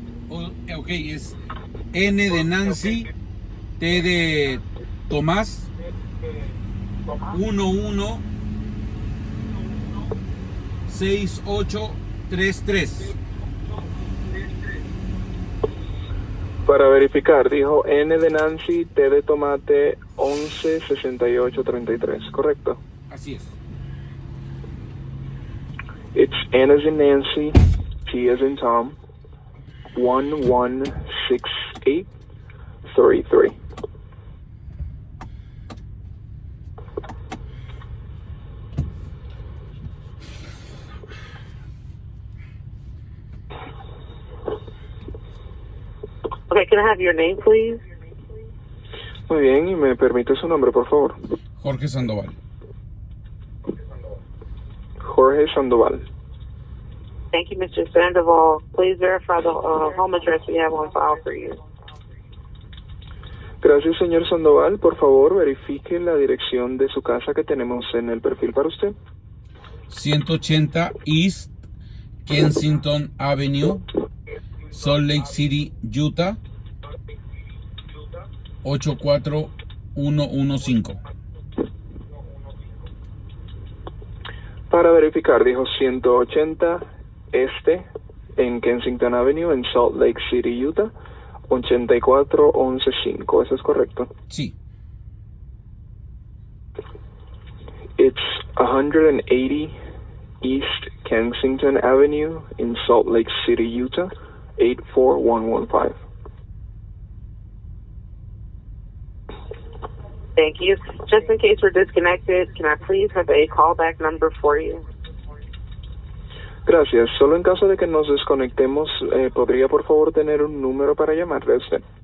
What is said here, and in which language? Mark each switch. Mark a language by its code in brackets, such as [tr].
[es] Ok, es N de Nancy, T de Tomás, 116833. Para verificar, dijo N de Nancy, T de tomate, 116833, ¿correcto? Así es. [en] It's N as in Nancy, T as in Tom, 116833. Okay, can I have your name, please? [es] Muy bien, y me permite su nombre, por favor. Jorge Sandoval. Jorge Sandoval. [en] Thank you, Mr. Sandoval. Please verify the home address we have on file for you. [es] Gracias, señor Sandoval. Por favor, verifique la dirección de su casa que tenemos en el perfil para usted. [en] 180 East Kensington Avenue, Salt Lake City, Utah, 84115. [es] Para verificar, dijo 180 Este en Kensington Avenue en Salt Lake City, Utah, 84115. ¿Eso es correcto? Sí. [en] It's 180 East Kensington Avenue in Salt Lake City, Utah, 84115. Thank you. Just in case we're disconnected, can I please have a callback number for you? [es] Gracias. Solo en caso de que nos desconectemos, ¿podría por favor tener un número para llamarle a usted?